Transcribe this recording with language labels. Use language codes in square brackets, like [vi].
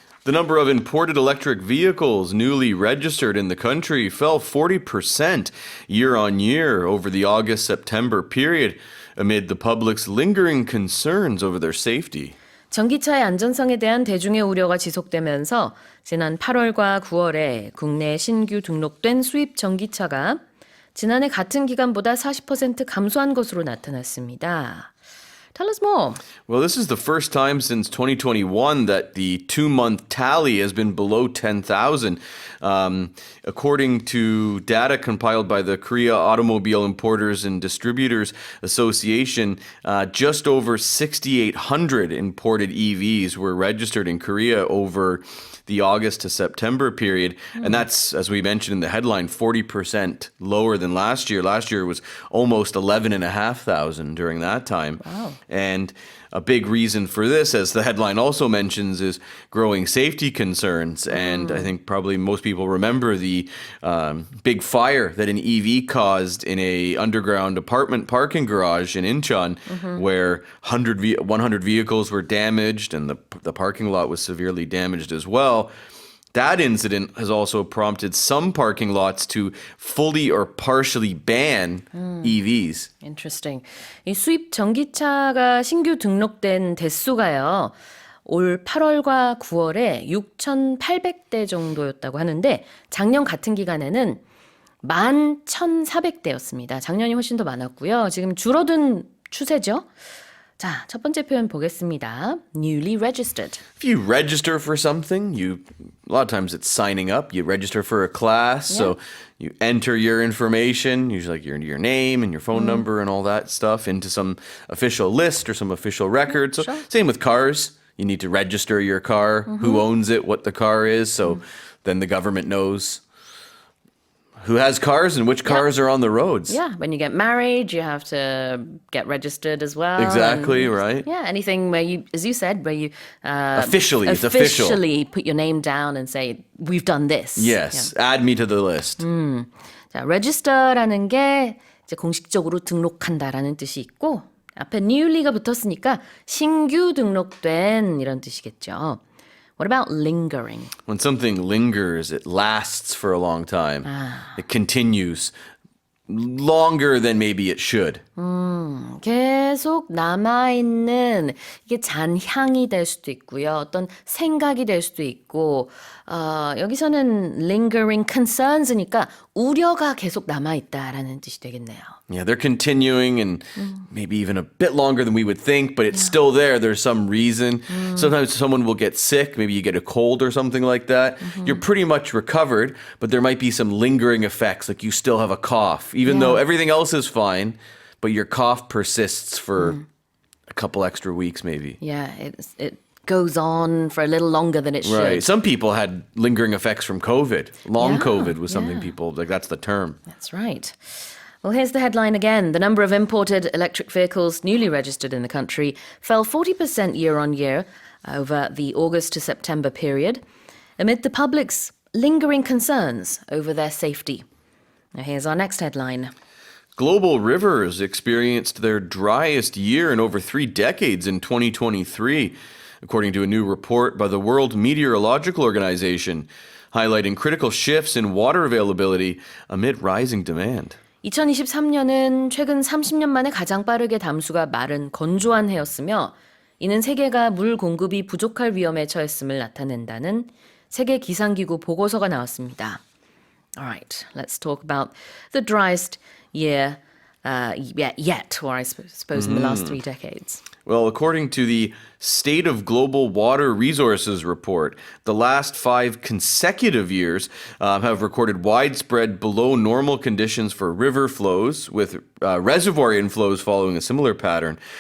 [en] The number of imported electric vehicles newly registered in the country fell 40% year on year over the August-September period amid the public's lingering concerns over their safety. [ko] 전기차의 안전성에 대한 대중의 우려가 지속되면서 지난 8월과 9월에 국내 신규 등록된 수입 전기차가 지난해 같은 기간보다 40% 감소한 것으로 나타났습니다. [en] Tell us more. Well, this is the first time since 2021 that the two-month tally has been below 10,000. According to data compiled by the Korea Automobile Importers and Distributors Association, just over 6,800 imported EVs were registered in Korea over the August to September period. And that's, as we mentioned in the headline, 40% lower than last year. Last year was almost 11,500 during that time. Wow. And a big reason for this, as the headline also mentions, is growing safety concerns. And I think probably most people remember the big fire that an EV caused in a underground apartment parking garage in Incheon, where 100 vehicles were damaged and the parking lot was severely damaged as well. That incident has also prompted some parking lots to fully or partially ban EVs. Interesting. [ko] 이 수입 전기차가 신규 등록된 대수가요. 올 8월과 9월에 6,800대 정도였다고 하는데 작년 같은 기간에는 11,400대였습니다. 작년이 훨씬 더 많았고요. 지금 줄어든 추세죠. 자, 첫 번째 표현 보겠습니다. [en] Newly registered. If you register for something, a lot of times it's signing up. You register for a class, so you enter your information, usually like your name and your phone number and all that stuff into some official list or some official record. So same with cars. You need to register your car, who owns it, what the car is, so then the government knows who has cars and which cars are on the roads. Yeah, when you get married, you have to get registered as well. Exactly, and, right. Yeah, anything where you, as you said, where you Officially, it's official. officially put your name down and say, we've done this. Yes, add me to the list. [ko] 자, register라는 게 이제 공식적으로 등록한다라는 뜻이 있고 앞에 newly가 붙었으니까 신규 등록된 이런 뜻이겠죠. [en] What about lingering? When something lingers, it lasts for a long time. It continues longer than maybe it should. [ko] 계속 남아있는 이게 잔향이 될 수도 있고요. 어떤 생각이 될 수도 있고 여기서는 [en] lingering concerns [ko] 니까 우려가 계속 남아있다라는 뜻이 되겠네요. [en] Yeah, they're continuing and maybe even a bit longer than we would think, but it's still there. There's some reason. Sometimes someone will get sick. Maybe you get a cold or something like that. You're pretty much recovered, but there might be some lingering effects, like you still have a cough, even though everything else is fine, but your cough persists for a couple extra weeks maybe. Yeah, it goes on for a little longer than it should. Right. Some people had lingering effects from COVID. Long COVID was something people, like that's the term. That's right. Well, here's the headline again. The number of imported electric vehicles newly registered in the country fell 40% year on year over the August to September period amid the public's lingering concerns over their safety. Now, here's our next headline. Global rivers experienced their driest year in over 3 decades in 2023, according to a new report by the World Meteorological Organization, highlighting critical shifts in water availability amid rising demand. [ko] 2023년은 최근 30년 만에 가장 빠르게 담수가 마른 건조한 해였으며 이는 세계가 물 공급이 부족할 위험에 처했음을 나타낸다는 세계기상기구 보고서가 나왔습니다. [en] Alright, let's talk about the driest year yet, or I suppose in the last 3 decades. Well, according to the State of Global Water Resources report, the last 5 consecutive years have recorded widespread below normal conditions for river flows, with reservoir inflows following a similar pattern.